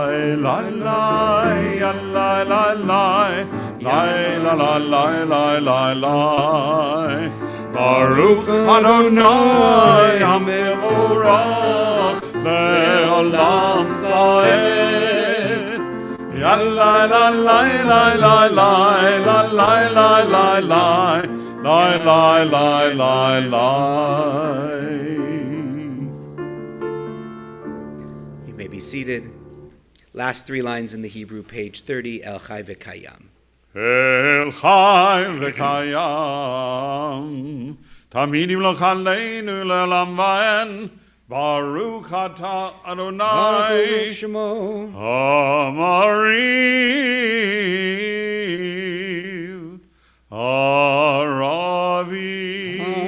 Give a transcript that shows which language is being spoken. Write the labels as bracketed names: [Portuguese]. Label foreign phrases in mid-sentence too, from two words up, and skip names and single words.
[Hebrew] lai lai lai lai lai lai la la lai lai lai lai ברוך אדוני המבורך לעולם ועד Ya lai la lai lai lai lai la lai lai lai lai lai lai lai lai lai. [English] You may be seated. Last three lines in the Hebrew, page 30, [Hebrew] אל חי וקיים. אל חי וקיים תמיד ימלוך עלינו לעולם ועד ברוך אתה אדוני Shemo. מעריב ערבים.